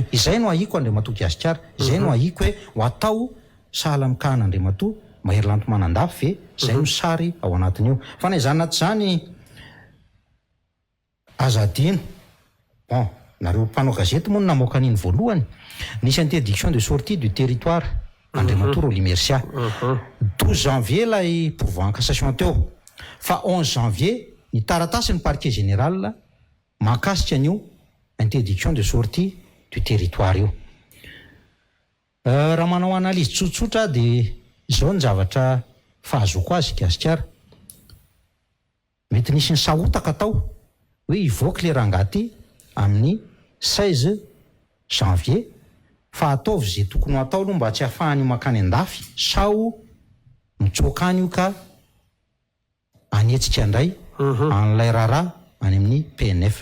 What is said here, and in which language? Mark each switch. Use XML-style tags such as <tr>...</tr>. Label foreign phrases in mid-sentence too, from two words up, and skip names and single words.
<mg>Izay no ahiko Andriamatoa Gasikara, izay no ahiko hoe ho atao sahala mikahana Andriamatoa Mahery Manandafy ve zay no sary ao anatin'io. Fa na izany naty zany azadino bon nareo mpanao gazety moa no namoaka an'iny voalohany, nisy</mg> <fr>interdiction de sortie du territoire</fr> <mg>Andriamatoa Roly Mercia 12 janvier lay</mg> <fr>pourvoi en cassation</fr> <mg>teo, fa 11 janvier ny taratasy ny</mg> <fr>parquet général</fr> <mg>mahakasika an'io</mg> <fr>interdiction de sortie du territoire</fr> <mg>io. Raha manao analyse tsotsotra de zao ny zavatra fahazoko azy Gasikara, mety nisy ny sahotaka tao hoe ivoaka le rangaty amin'ny 16 janvier fa ataovy zay tokony ho atao aloha mba tsy hahafahany makany an-dafy sao mitsoakany io ka anetsika indray an'ilay raharaha any amin'ny PNF.</mg>